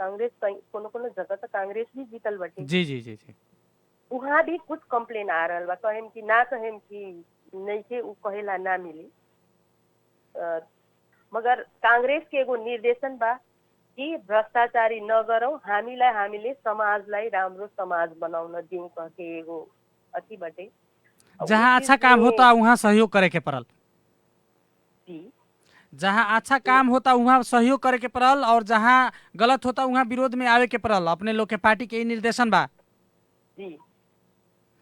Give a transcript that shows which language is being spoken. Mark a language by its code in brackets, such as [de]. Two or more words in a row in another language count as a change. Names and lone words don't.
[bho] कांग्रेस कोनो जगह तो कांग्रेस भी जीतल बाटे। जी जी जी जी वहाँ भी कुछ कंप्लेन आ रहल बा, कहेम कि ना कहेम कि नहीं के उ कहेला ना मिली। मगर कांग्रेस के एगो निर्देशन बा कि [ne] भ्रष्टाचारी न गरौं, हामीले समाजलाई राम्रो समाज बनाउन दिउँ [bho] कह के एगो अथी बाटे। जहाँ अच्छा काम होता वहाँ सहयोग करे के पड़ल। जहाँ अच्छा काम होता वहाँ सहयोग करे के पड़ल और जहाँ गलत होता वहाँ विरोध में आवे के पड़ल। अपने लोग के पार्टी के निर्देशन बा।